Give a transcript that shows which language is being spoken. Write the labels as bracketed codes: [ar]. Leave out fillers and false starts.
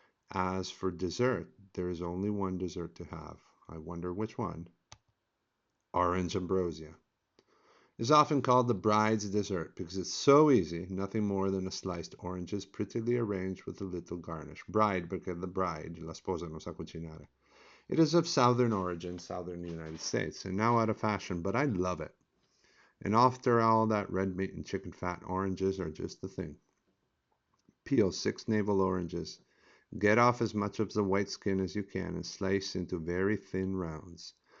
[en] As for dessert, there is only one dessert to have. I wonder which one. Orange ambrosia is often called the bride's dessert because it's so easy, nothing more than a sliced oranges prettily arranged with a little garnish. Bride because the bride, [it] la sposa non sa cucinare. [en] It is of southern origin, southern United States, and now out of fashion, but I love it. And after all that red meat and chicken fat, oranges are just the thing. Peel 6 navel oranges. Get off as much of the white skin as you can and slice into very thin rounds.